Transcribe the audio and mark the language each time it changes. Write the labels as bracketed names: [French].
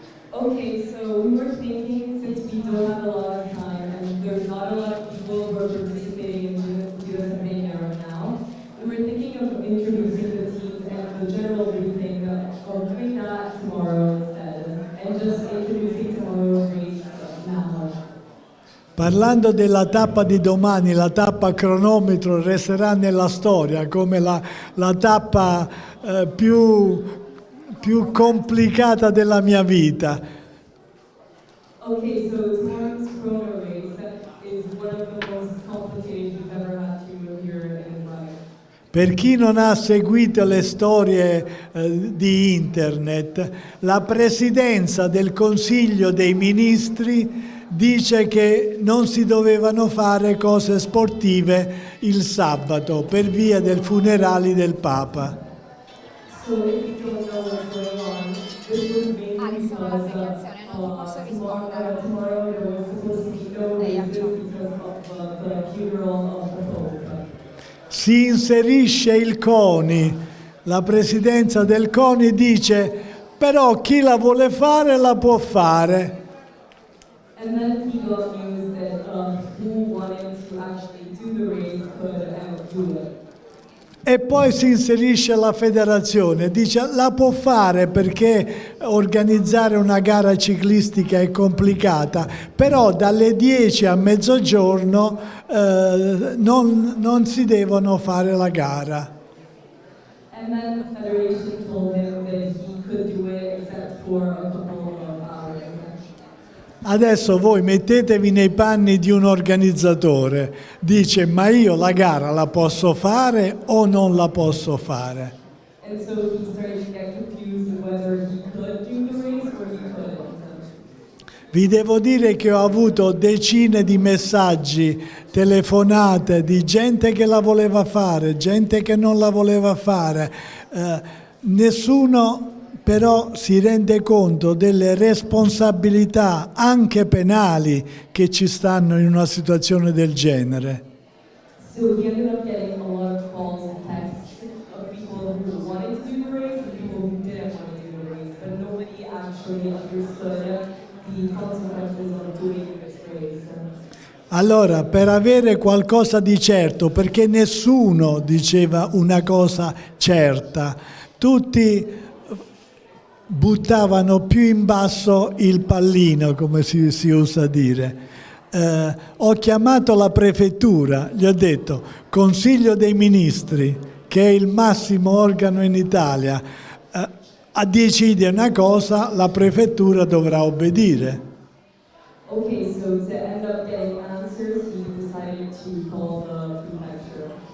[English] Okay, so we were thinking, since we don't have a lot of time and there's not a lot of people who are participating in Giro Sardegna right now, we were thinking of introducing the teams and the general briefing of doing that tomorrow instead, and just introducing tomorrow's race now. [Italian] Parlando della tappa di domani, la tappa a cronometro resterà nella storia come la tappa più complicata della mia vita. [English] Okay, so tomorrow's chrono race is one of the most complicated you've ever had to hear in life. [Italian] Per chi non ha seguito le storie di internet, la presidenza del Consiglio dei Ministri dice che non si dovevano fare cose sportive il sabato per via dei funerali del Papa. [English] So if you don't know what's going on, this was mainly because tomorrow there was supposed to be no races because of the funeral of the Pope. [Italian] Si inserisce il CONI, la presidenza del CONI dice però chi la vuole fare la può fare. [English] And then he got news that who wanted to actually do the race could do it. [Italian] E poi si inserisce la federazione, dice la può fare perché organizzare una gara ciclistica è complicata, però dalle 10 a mezzogiorno non si devono fare la gara. [English] And then the federation told him that he could do it except for a couple of hours. [Italian] Adesso voi mettetevi nei panni di un organizzatore, dice ma io la gara la posso fare o non la posso fare? [English] And so he started to get confused whether he could do the race or he couldn't. [Italian] Vi devo dire che ho avuto decine di messaggi, telefonate di gente che la voleva fare, gente che non la voleva fare. Nessuno però si rende conto delle responsabilità anche penali che ci stanno in una situazione del genere. [English] So he ended up getting a lot of calls and texts of people who wanted to do the race and people who didn't want to do the race, but nobody actually understood the consequences of doing this race. [Italian] Allora, per avere qualcosa di certo, perché nessuno diceva una cosa certa, tutti buttavano più in basso il pallino, come si usa dire. Ho chiamato la prefettura, gli ho detto, Consiglio dei Ministri, che è il massimo organo in Italia, a decide una cosa, la prefettura dovrà obbedire. [English] Okay, so to end up getting answers, he decided to call the prefecture.